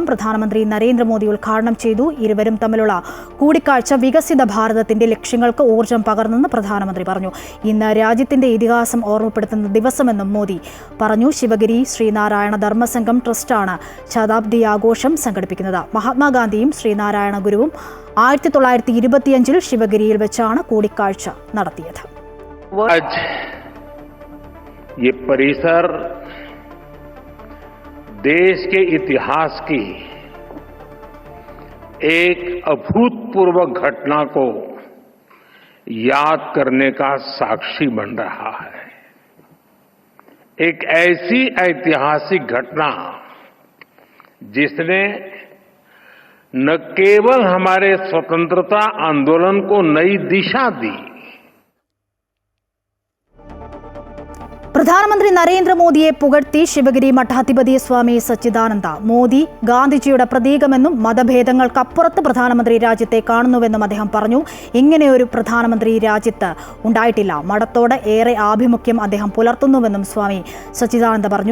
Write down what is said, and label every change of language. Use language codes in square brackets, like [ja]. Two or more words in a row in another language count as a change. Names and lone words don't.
[ml] പ്രധാനമന്ത്രി നരേന്ദ്രമോദി ഉദ്ഘാടനം ചെയ്തു. ഇരുവരും തമ്മിലുള്ള കൂടിക്കാഴ്ച വികസിത ഭാരതത്തിന്റെ ലക്ഷ്യങ്ങൾക്ക് ഊർജ്ജം പകർന്നെന്ന് പ്രധാനമന്ത്രി പറഞ്ഞു. ഇന്ന് രാജ്യത്തിന്റെ ഇതിഹാസം ഓർമ്മപ്പെടുത്തുന്ന ദിവസമെന്നും മോദി പറഞ്ഞു. ശിവഗിരി ശ്രീനാരായണ ധർമ്മസംഘം ട്രസ്റ്റാണ് ശതാബ്ദി ആഘോഷം സംഘടിപ്പിക്കുന്നത്. മഹാത്മാഗാന്ധിയും ശ്രീനാരായണ ഗുരുവും 1925 ശിവഗിരിയിൽ വെച്ചാണ് കൂടിക്കാഴ്ച നടത്തിയത്. [hi] ये परिसर देश के इतिहास की एक अभूतपूर्व घटना को याद करने का साक्षी बन रहा है। एक ऐसी ऐतिहासिक घटना जिसने न केवल हमारे स्वतंत्रता आंदोलन को नई दिशा दी, [ml] പ്രധാനമന്ത്രി നരേന്ദ്രമോദിയെ പുകഴ്ത്തി ശിവഗിരി മഠാധിപതി സ്വാമി സച്ചിദാനന്ദ. മോദി ഗാന്ധിജിയുടെ പ്രതീകമെന്നും മതഭേദങ്ങൾക്കപ്പുറത്ത് പ്രധാനമന്ത്രി രാജ്യത്തെ കാണുന്നുവെന്നും അദ്ദേഹം പറഞ്ഞു. ഇങ്ങനെയൊരു പ്രധാനമന്ത്രി രാജ്യത്ത് ഉണ്ടായിട്ടില്ല. മഠത്തോട് ഏറെ ആഭിമുഖ്യം അദ്ദേഹം പുലർത്തുന്നുവെന്നും സ്വാമി സച്ചിദാനന്ദ പറഞ്ഞു.